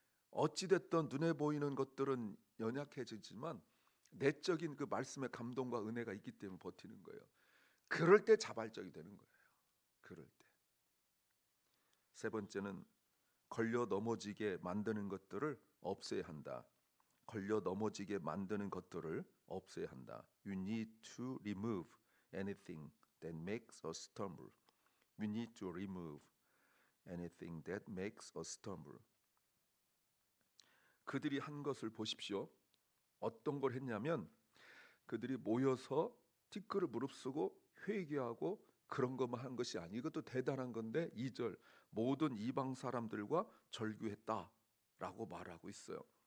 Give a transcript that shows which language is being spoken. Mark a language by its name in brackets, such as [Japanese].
[Korean] 어찌됐든 눈에 보이는 것들은 연약해지지만 내적인 그 말씀의 감동과 은혜가 있기 때문에 버티는 거예요. 그럴 때 자발적이 되는 거예요. 그럴 때. 세 번째는 걸려 넘어지게 만드는 것들을 없애야 한다. 걸려 넘어지게 만드는 것들을 없애야 한다. [English] You need to remove anything that makes us stumble. We need to remove anything that makes us stumble. [Korean] 그들이 한 것을 보십시오. 어떤 걸 했냐면 그들이 모여서 티끌을 무릅쓰고 회개하고 그런 것만 한 것이 아니, 이것도 대단한 건데 2절 모든 이방 사람들과 절규했다라고 말하고 있어요.